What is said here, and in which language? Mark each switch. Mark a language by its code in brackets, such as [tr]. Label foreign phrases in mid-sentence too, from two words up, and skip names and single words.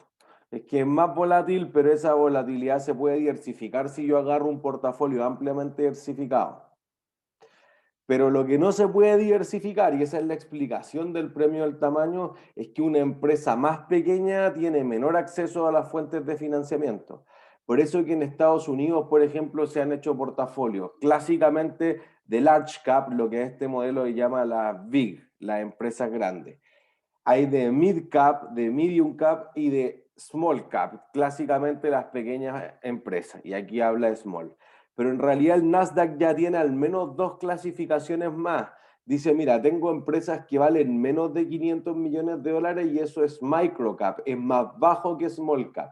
[es] Es que es más volátil, pero esa volatilidad se puede diversificar si yo agarro un portafolio ampliamente diversificado. Pero lo que no se puede diversificar, y esa es la explicación del premio del tamaño, es que una empresa más pequeña tiene menor acceso a las fuentes de financiamiento. Por eso que en Estados Unidos, por ejemplo, se han hecho portafolios clásicamente de [en] large cap, [es] lo que este modelo se llama la big, las empresas grandes. Hay de [en] mid cap, [es] de [en] medium cap [es] y de [en] small cap, [es] clásicamente las pequeñas empresas, y aquí habla de small. Pero en realidad el Nasdaq ya tiene al menos dos clasificaciones más. Dice, mira, tengo empresas que valen menos de 500 millones de dólares y eso es [en] micro cap, [es] es más bajo que [en] small cap.